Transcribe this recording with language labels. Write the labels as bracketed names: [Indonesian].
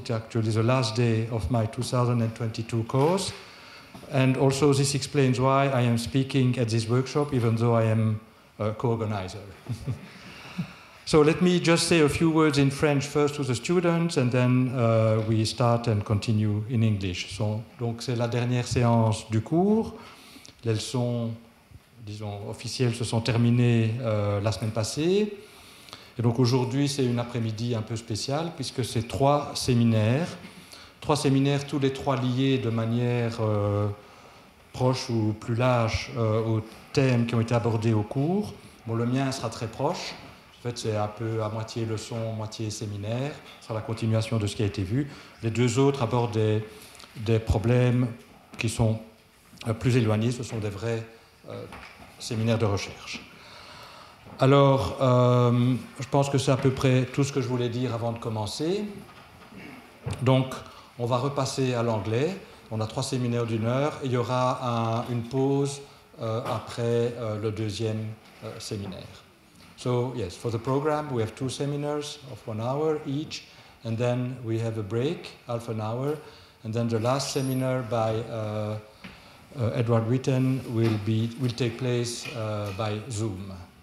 [English] It's actually the last day of my 2022 course. And also this explains why I am speaking at this workshop, even though I am a co-organizer. So let me just say a few words in French first to the students, and then we start and continue in English. [French] Donc c'est la dernière séance du cours. Les leçons, disons, officielles se sont terminées la semaine passée. Et donc aujourd'hui, c'est une après-midi un peu spéciale, puisque c'est trois séminaires, tous les trois liés de manière proche ou plus large aux thèmes qui ont été abordés au cours. Bon, le mien sera très proche. En fait, c'est un peu à moitié leçon, moitié séminaire. Ce sera la continuation de ce qui a été vu. Les deux autres abordent des problèmes qui sont plus éloignés. Ce sont des vrais séminaire de recherche. Alors, je pense que c'est à peu près tout ce que je voulais dire avant de commencer. Donc, on va repasser à l'anglais. On a 3 séminaires d'1 heure et il y aura une pause après le deuxième séminaire. [English] So, yes, for the program, we have 2 seminars of 1 hour each, and then we have a break, half an hour, and then the last seminar by Edward Witten will take place by Zoom.